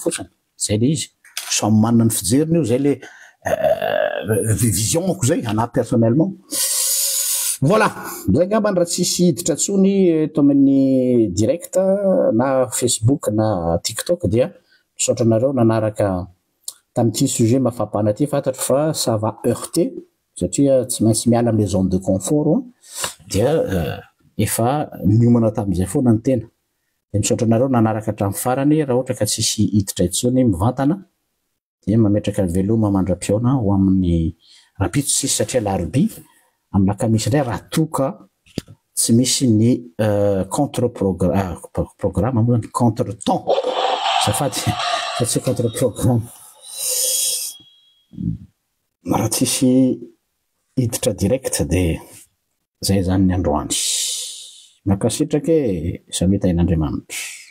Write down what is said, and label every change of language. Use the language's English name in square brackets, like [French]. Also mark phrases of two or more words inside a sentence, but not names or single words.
[Malagasy] fotsiny zay le izy samy manana ny fijeriny io zay le vision ko zay ana [French] personnellement voilà [Malagasy] zay ngamba raha tsisy hiditra tsony eto amin'ny direct na Facebook na TikTok dia misaotra anareo nanaraka tamin'ity sujet mafampana ty fantatro fa [French] ça va heurter [Malagasy] satria tsy maintsy miala amin'ny zone [French] de confort [Malagasy] dia efa miomana tamin'izay foana ny tena de misaotra anareo nanaraka hatramin'ny farany raha ohatra ka tsisy hiditra itsony mivantana dia mametraka ny veloma mandra-piona ho amin'ny rapito sisy satria larobia amin'ny lakamisy indray raha toka tsy misy ny [French] contre programme [Malagasy] moa zany [French] contre temps [Malagasy] safady fa tsy [French] contre programme [Malagasy] raha tsisy hiditra direct de zay zany ny androany makasitraka samita in'Andriamanitra